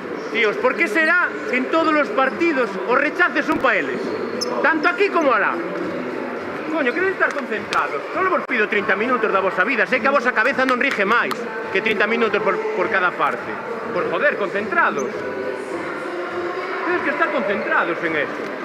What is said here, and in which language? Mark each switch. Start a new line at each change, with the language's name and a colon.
Spanish: Tíos, ¿por qué será que en todos los partidos os rechaces son para eles? Tanto aquí como alá. Coño, queréis estar concentrados.
Galician: Solo vos pido 30 minutos da vosa vida. Sei que a vosa cabeza non rige máis que 30 minutos por cada parte.
Spanish: Por joder, concentrados. Tenéis que estar concentrados en eso.